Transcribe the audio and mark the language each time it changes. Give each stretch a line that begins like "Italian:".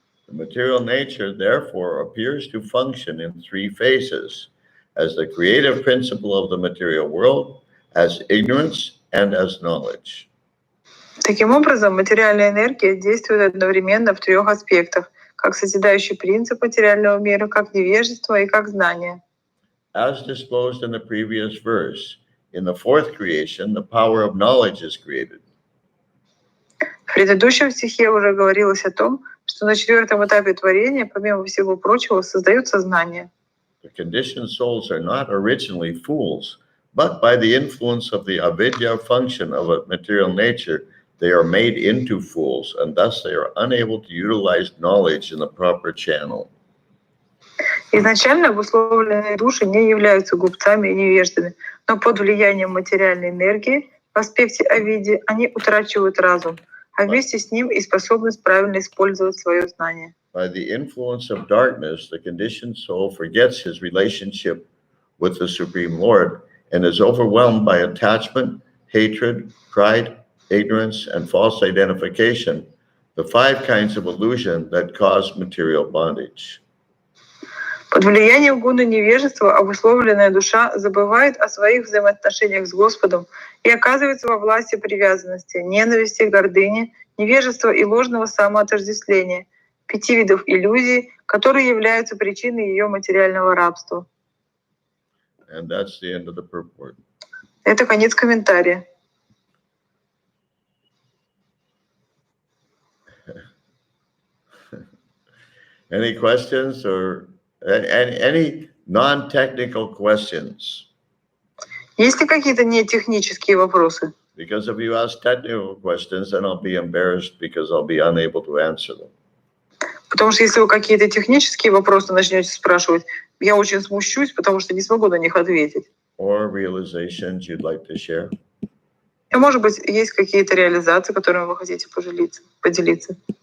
English: The material nature, therefore, appears to function in three phases: as the creative principle of the material world, as ignorance, and as knowledge.
Russian: Таким образом, материальная энергия действует одновременно в трех аспектах, как созидающий принцип материального мира, как невежество и как знание.
English: As disclosed in the previous verse, in the fourth creation, the power of knowledge is created.
Russian: В предыдущем стихе уже говорилось о том, что на четвертом этапе творения, помимо всего прочего, создается знание.
English: The conditioned souls are not originally fools, but by the influence of the avidya function of a material nature, they are made into fools, and thus they are unable to utilize knowledge in the proper channel.
Russian: Изначально обусловленные души не являются глупцами и невеждами, но под влиянием материальной энергии в аспекте авиди они утрачивают разум, а вместе с ним и способность правильно использовать свое знание.
English: By the influence of darkness, the conditioned soul forgets his relationship with the Supreme Lord and is overwhelmed by attachment, hatred, pride, ignorance, and false identification, the five kinds of illusion that cause material bondage.
Russian: Под влиянием гуны невежества обусловленная душа забывает о своих взаимоотношениях с Господом и оказывается во власти привязанности, ненависти, гордыни, невежества и ложного самоотождествления, 5 видов иллюзий, которые являются причиной ее материального рабства.
English: And that's the end of the purport.
Russian: Это конец комментария.
English: Any questions or any non-technical questions?
Russian: Есть ли какие-то нетехнические вопросы?
English: Because if you ask technical questions, then I'll be embarrassed because I'll be unable to answer them.
Russian: Потому что если вы какие-то технические вопросы начнете спрашивать, я очень смущусь, потому что не смогу на них ответить.
English: Or realizations you'd like to share?
Russian: И, может быть, есть какие-то реализации, которыми вы хотите поделиться.